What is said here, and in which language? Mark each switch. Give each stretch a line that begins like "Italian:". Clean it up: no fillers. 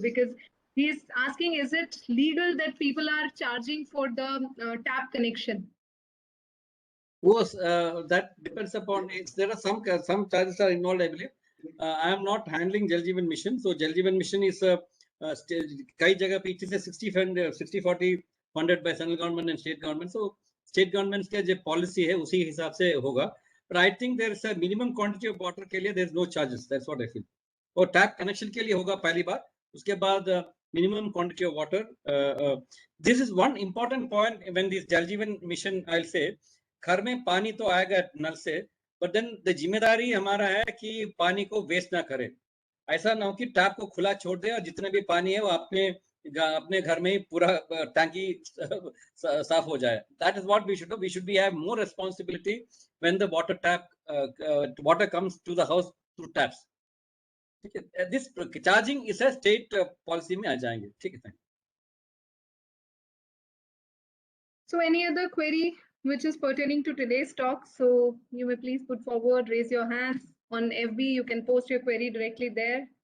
English: Because he is asking, is it legal that people are charging for the tap connection? Yes, that depends upon it. There are some charges are involved, I believe. I am not handling Jal Jeevan mission. So Jal Jeevan mission is
Hindi: कई जगह पे
English: 60-40 funded by central government and state government.
Hindi: So state governments का जो policy है उसी हिसाब से होगा.
English: But I think there is a minimum quantity of water
Hindi: के लिए
English: there is no charges. That's what I feel.
Hindi: और tap connection के लिए होगा पहली बार. उसके बाद
English: minimum quantity of water. This is one important point when this Jal Jeevan mission, I'll say,
Hindi: घर में पानी तो आएगा नल से,
English: but then the
Hindi: जिम्मेदारी हमारा है कि पानी को वेस्ट ना करें। ऐसा ना हो कि टैप को खुला छोड़ दे और जितने भी पानी है वो अपने घर में ही पूरा टैंकी साफ हो जाए।
English: That is what we should do. We should be have more responsibility when the water comes to the house through taps.
Hindi: ठीक है,
English: this charging इस state policy
Hindi: में आ जाएंगे। ठीक है, thank.
English: So any other query which is pertaining to today's talk, so you may please put forward, raise your hands. On FB, you can post your query directly there.